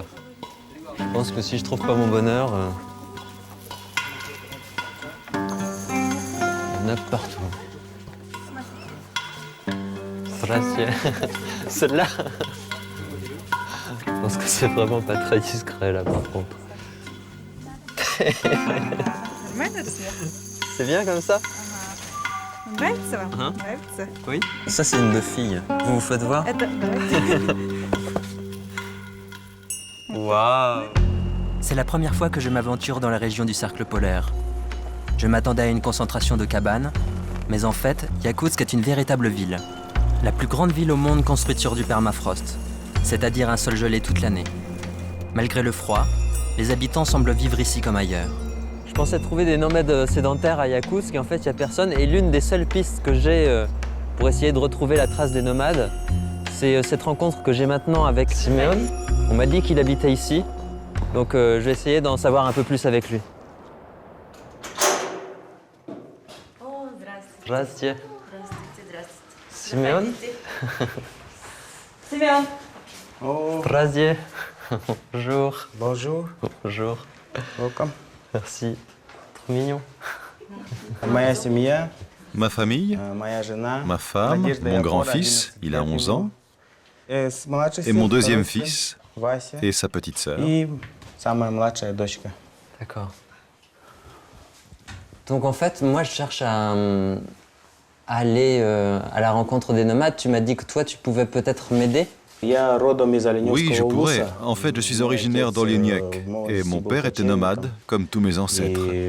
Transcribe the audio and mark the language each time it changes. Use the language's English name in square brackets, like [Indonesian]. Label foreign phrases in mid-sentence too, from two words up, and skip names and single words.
[French] Je pense que si je trouve pas mon bonheur, il y en a partout. Celle-là, je pense que c'est vraiment pas très discret là par contre. C'est bien comme ça? [Russian] Нравится вам? Ага. Нравится? [French] Oui. Ça c'est une de fille. Vous vous faites voir? Waouh! C'est la première fois que je m'aventure dans la région du cercle polaire. Je m'attendais à une concentration de cabanes, mais en fait, Yakutsk est une véritable ville. La plus grande ville au monde construite sur du permafrost, c'est-à-dire un sol gelé toute l'année. Malgré le froid, les habitants semblent vivre ici comme ailleurs. Je pensais trouver des nomades sédentaires à Yakutsk et en fait il n'y a personne. Et l'une des seules pistes que j'ai pour essayer de retrouver la trace des nomades, c'est cette rencontre que j'ai maintenant avec Simeon. On m'a dit qu'il habitait ici, donc je vais essayer d'en savoir un peu plus avec lui. [Russian] Здравствуйте. Simeon? Семен, Здравствуйте. [French] Bonjour. Bonjour, Bonjour. welcome. Merci. Trop mignon. [Russian] Моя семья, [French] Ma famille, [Russian] моя жена, [French] ma femme, [Russian] Надежда [French] mon [Russian] Якора, [French] grand-fils, 11 il a 11 ans, [Russian] младший [French] et [Russian] сын, [French] mon deuxième [Russian] второй сын, [French] fils [Russian] Вася, [French] et sa petite sœur. [Russian] и самая младшая дочка. [French] D'accord. Donc en fait, moi je cherche à aller à la rencontre des nomades. Tu m'as dit que toi tu pouvais peut-être m'aider. Oui, je pourrais. En fait, je suis originaire d'Olyniec et mon père était nomade, comme tous mes ancêtres.